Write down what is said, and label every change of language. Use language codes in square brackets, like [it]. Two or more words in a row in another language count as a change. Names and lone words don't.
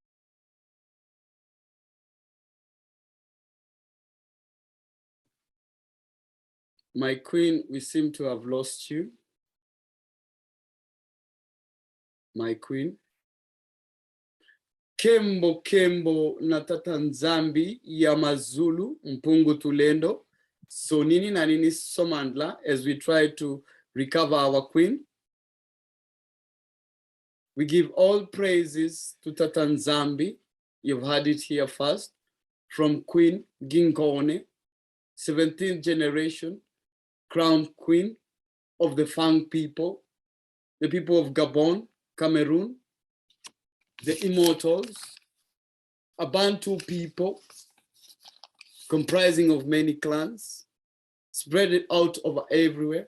[en] My queen, we seem to have lost you. My queen. [kg] Kembo Kembo na Tata Nzambi ya Mazulu Mpungu Tulendo. So nini na nini Somandla, [en] as we try to recover our queen. We give all praises to Tata Nzambi. You've had it here first. From Queen Ngnigone, 17th generation, crown queen of the Fang people, the people of Gabon, Cameroon, the immortals, a Bantu people comprising of many clans, spread it out over everywhere.